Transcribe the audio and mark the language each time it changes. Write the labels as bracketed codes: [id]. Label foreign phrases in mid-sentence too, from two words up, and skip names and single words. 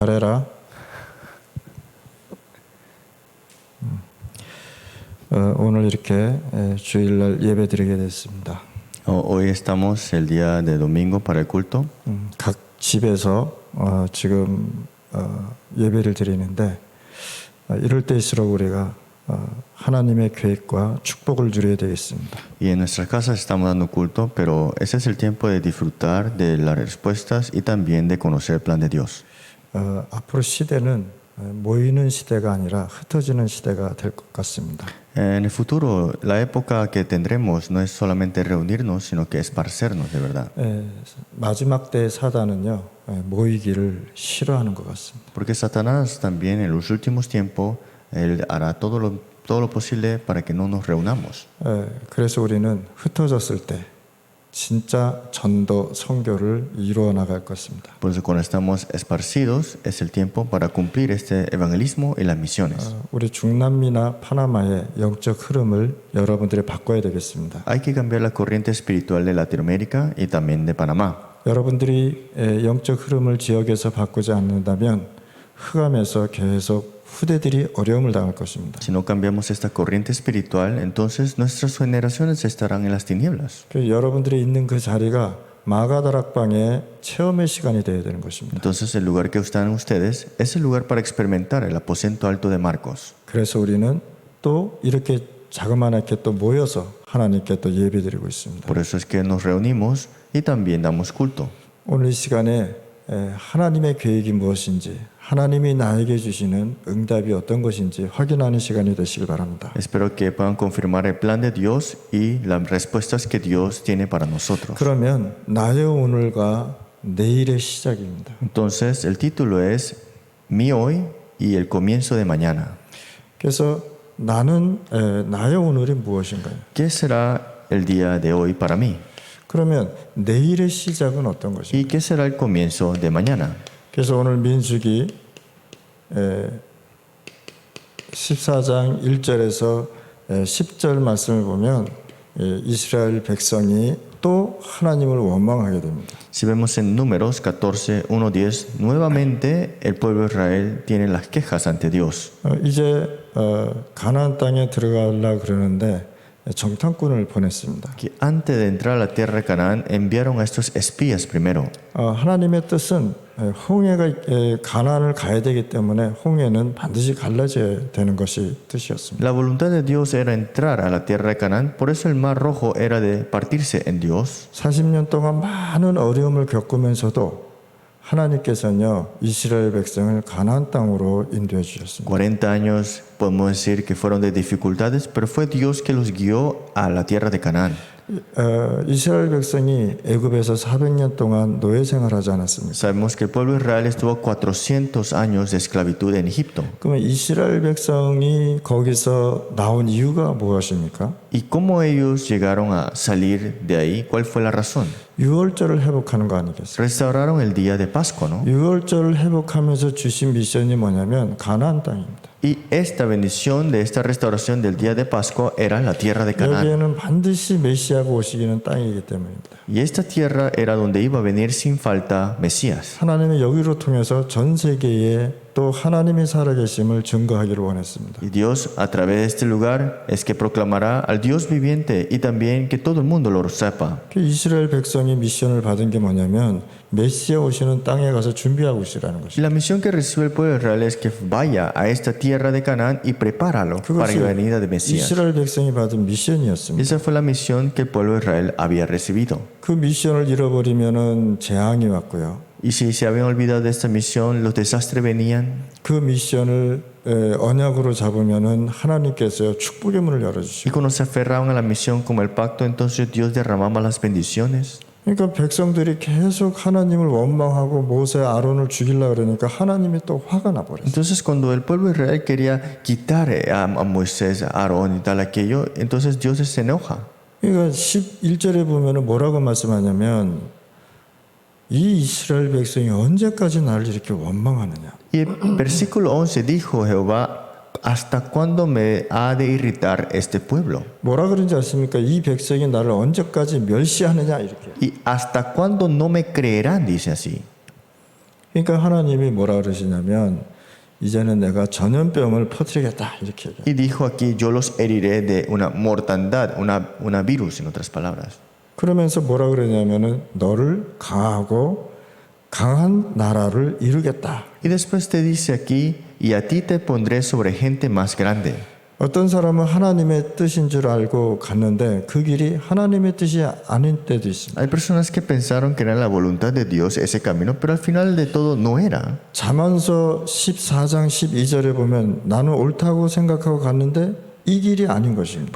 [ko] 잘해라. 오늘 이렇게 주일날 예배드리게 됐습니다. [es] Hoy estamos el día de domingo para el culto. [ko] 각 집에서 지금 예배를 드리는데 이럴 때일수록 우리가 하나님의 계획과 축복을 누려야 되겠습니다. [es] Y en nuestras casas estamos dando culto, pero ese es el tiempo de disfrutar de las respuestas y también de conocer el plan de Dios. [ko] 앞으로 시대는 모이는 시대가 아니라 흩어지는 시대가 될 것 같습니다. [es] En el futuro, la época que tendremos no es solamente reunirnos, sino que esparcernos de verdad. [ko] 마지막 때의 사단은요 모이기를 싫어하는 것 같습니다. [es] Porque Satanás también en los últimos tiempos, él hará todo lo posible para que no nos reunamos. [ko] 그래서 우리는 흩어졌을 때 진짜 전도 선교를 이루어 나갈 것입니다. [es] Por eso cuando estamos esparcidos es el tiempo para cumplir este evangelismo y las misiones. [ko] 우리 중남미나 파나마의 영적 흐름을 여러분들이 바꿔야 되겠습니다. [es] Hay que cambiar la corriente espiritual de Latinoamérica y también de Panamá. [ko] 여러분들이 영적 흐름을 지역에서 바꾸지 않는다면 흑암에서 계속 후대들이 어려움을 당할 것입니다. [es] Si no cambiamos esta corriente espiritual, entonces nuestras generaciones estarán en las tinieblas. [ko] 여러분들이 있는 그 자리가 마가다락방의 체험의 시간이 되어야 되는 것입니다. [es] Entonces el lugar que están ustedes es el lugar para experimentar el aposento alto de Marcos. [ko] 그래서 우리는 또 이렇게 자그마하게 또 모여서 하나님께 또 예배드리고 있습니다. [es] Por eso es que nos reunimos y también damos culto. [ko] 오늘 이 시간에 하나님의 계획이 무엇인지, 하나님이 나에게 주시는 응답이 어떤 것인지 확인하는 시간이 되시길 바랍니다. [es] Espero que puedan confirmar el plan de Dios y las respuestas que Dios tiene para nosotros. [ko] 그러면 나의 오늘과 내일의 시작입니다. [es] Entonces el título es Mi hoy y el comienzo de mañana. [ko] 그래서 나는 나의 오늘이 무엇인가요? [es] ¿Qué será el día de hoy para mí? [ko] 그러면 내일의 시작은 어떤 [es] ¿Y [ko] 것인가요? [es] qué será el comienzo de mañana? [ko] 그래서 오늘 민수기 14장 1절에서 10절 말씀을 보면 이스라엘 백성이 또 하나님을 원망하게 됩니다. [es] Si vemos en Números 14, 1, 10, nuevamente el pueblo de Israel tiene las quejas ante Dios. [ko] 이제 가나안 땅에 들어가려고 그러는데 정탐꾼을 보냈습니다. [es] Que antes de entrar a la tierra de Canaán enviaron a estos espías primero. [ko] 하나님의 뜻은 홍해가 가나안을 가야 되기 때문에 홍해는 반드시 갈라져야 되는 것이 뜻이었습니다. [es] La voluntad de Dios era entrar a la tierra de Canaán, por eso el mar rojo era de partirse en Dios. [ko] 40년 동안 많은 어려움을 겪으면서도 하나님께서는요 이스라엘 백성을 가나안 땅으로 인도해 주셨습니다. [es] 40 años podemos decir que fueron de dificultades, pero fue Dios que los guió a la tierra de Canaán. [ko] 이스라엘 백성이 애굽에서 400년 동안 노예 생활하지 않았습니까? [es] Sabemos que el pueblo de Israel estuvo 400 años de esclavitud en Egipto. [ko] 그러면 이스라엘 백성이 거기서 나온 이유가 무엇입니까? [es] ¿Y cómo ellos llegaron a salir de ahí? ¿Cuál fue la razón? [ko] 유월절을 회복하는 거 아니겠어요? [es] Restauraron el día de Pascua, ¿no? [ko] 유월절을 회복하면서 주신 미션이 뭐냐면 가나안 땅입니다. [es] Y esta bendición de esta restauración del día de Pascua era la tierra de Canaán. [ko] 여기에는 반드시 메시아가 오시기는 땅이기 때문입니다. [es] Y esta tierra era donde iba a venir sin falta Mesías. [ko] 하나님의 여기로 통해서 전 세계에 또 하나님이 살아계심을 증거하기를 원했습니다. [es] Y Dios a través de este lugar es que proclamará al Dios viviente y también que todo el mundo lo sepa. [ko] 이스라엘 백성이 미션을 받은 게 뭐냐면 메시아 오시는 땅에 가서 준비하고 있으라는 [es] Y [ko] 것입니다. [es] la misión que recibe el pueblo de Israel es que vaya a esta tierra de Canaán y prepáralo para la venida de Mesías. [ko] 이스라엘 백성이 받은 미션이었습니다. [es] Esa fue la misión que el pueblo de Israel había recibido. [ko] 그 미션을 잃어버리면은 재앙이 왔고요. [es] Y si se habían olvidado de esta misión, los desastres venían. [ko] 그 미션을 언약으로 잡으면은 하나님께서 축복의 문을 [es] Y [ko] 열어주시고. [es] cuando se aferraban a la misión como el pacto, entonces Dios derramaba las bendiciones. [ko] 그러니까 백성들이 계속 하나님을 원망하고 모세 아론을 죽이려고 그러니까 하나님이 또 화가 나버렸어요. [es] Entonces cuando el pueblo de Israel quería quitar a Moisés, a Aarón y tal aquello, entonces Dios se enoja. [ko] 그러니까 11절에 보면은 뭐라고 말씀하냐면 이 이스라엘 백성이 언제까지 나를 이렇게 원망하느냐. [es] Y el versículo 11 dijo Jehová, ¿hasta cuándo me ha de irritar este pueblo? [ko] 뭐라 그런지 아십니까? 이 백성이 나를 언제까지 멸시하느냐 이렇게. [es] ¿Y hasta cuándo no me creerán? Dice así. [ko] 그러니까 하나님이 뭐라 그러시냐면 이제는 내가 전염병을 퍼뜨리겠다 이렇게 얘기해요. [es] Y dijo aquí, yo los heriré de una mortandad, una virus, en otras palabras. [ko] 그러면서 뭐라 그러냐면은 너를 강하고 강한 나라를 이루겠다. [es] Y después te dice aquí, y a ti te pondré sobre gente más grande. [ko] 어떤 사람은 하나님의 뜻인 줄 알고 갔는데 그 길이 하나님의 뜻이 아닌 때도 있습니다. [es] Hay personas que pensaron que era la voluntad de Dios ese camino, pero al final de todo no era. [ko] 잠언서 14장 12절에 보면 나는 옳다고 생각하고 갔는데 이 길이 아닌 것입니다.